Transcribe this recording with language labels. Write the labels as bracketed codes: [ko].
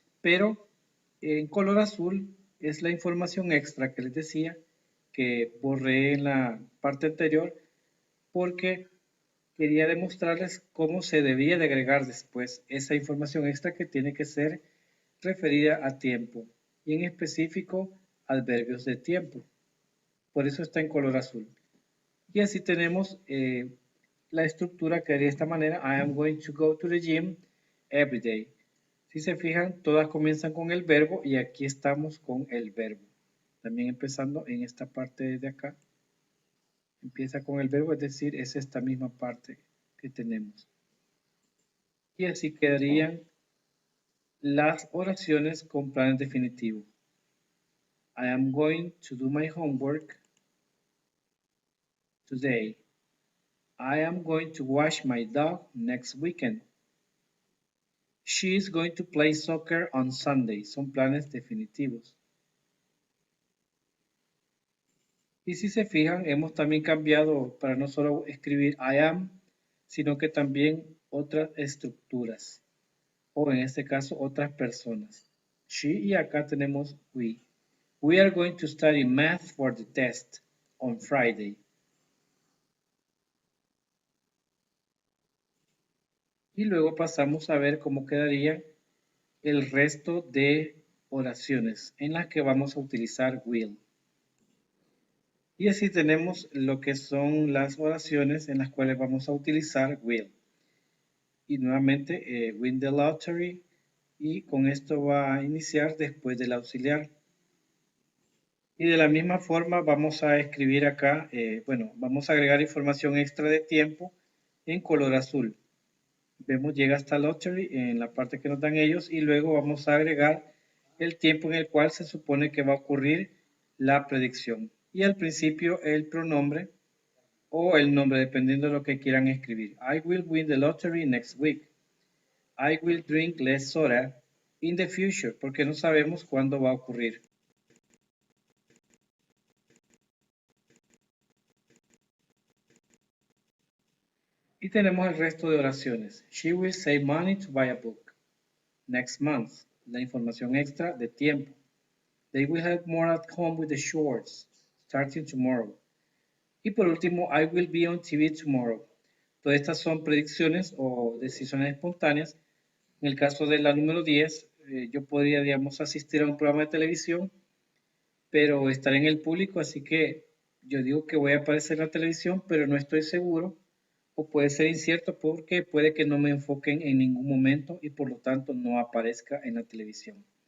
[es] Pero en color azul es la información extra que les decía que borré en la parte anterior porque quería demostrarles cómo se debía de agregar después esa información extra que tiene que ser referida a tiempo y en específico adverbios de tiempo. Por eso está en color azul. Y así tenemos la estructura que de esta manera. [en] I am going to go to the gym every day. [es] Si se fijan, todas comienzan con el verbo y aquí estamos con el verbo. También empezando en esta parte de acá. Empieza con el verbo, es decir, es esta misma parte que tenemos. Y así quedarían las oraciones con planes definitivos. [en] I am going to do my homework today. I am going to wash my dog next weekend. She is going to play soccer on Sunday. [es] Son planes definitivos. Y si se fijan, hemos también cambiado para no solo escribir [en] I am, [es] sino que también otras estructuras. O en este caso, otras personas. She y acá tenemos we. [en] We are going to study math for the test on Friday. [es] Y luego pasamos a ver cómo quedaría el resto de oraciones en las que vamos a utilizar will. Y así tenemos lo que son las oraciones en las cuales vamos a utilizar will. y nuevamente [en] win the lottery, [es] y con esto va a iniciar después del auxiliar. Y de la misma forma vamos a escribir acá, bueno, vamos a agregar información extra de tiempo en color azul. Vemos, llega hasta lottery en la parte que nos dan ellos, y luego vamos a agregar el tiempo en el cual se supone que va a ocurrir la predicción. Y al principio el pronombre o el nombre, dependiendo de lo que quieran escribir. [en] I will win the lottery next week. I will drink less soda in the future, [es] porque no sabemos cuándo va a ocurrir. Y tenemos el resto de oraciones. [en] She will save money to buy a book next month. [es] La información extra de tiempo. [en] They will help more at home with the chores starting tomorrow. [es] Y por último, [en] I will be on TV tomorrow. [es] Todas estas son predicciones o decisiones espontáneas. En el caso de la número 10, yo podría, digamos, asistir a un programa de televisión, pero estar en el público, así que yo digo que voy a aparecer en la televisión, pero no estoy seguro, o puede ser incierto porque puede que no me enfoquen en ningún momento y por lo tanto no aparezca en la televisión.